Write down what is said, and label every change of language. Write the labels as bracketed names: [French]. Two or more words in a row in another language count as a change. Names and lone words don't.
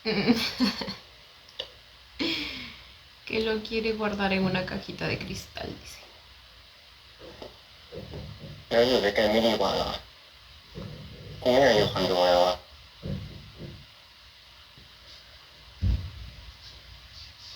[Spanish] Que lo quiere guardar en una cajita de cristal, dice. [Thai] แล้วอยู่ด้วยกันไม่ดีกว่าเหรอกูไม่อยากอยู่คอนโดแล้วอ่ะ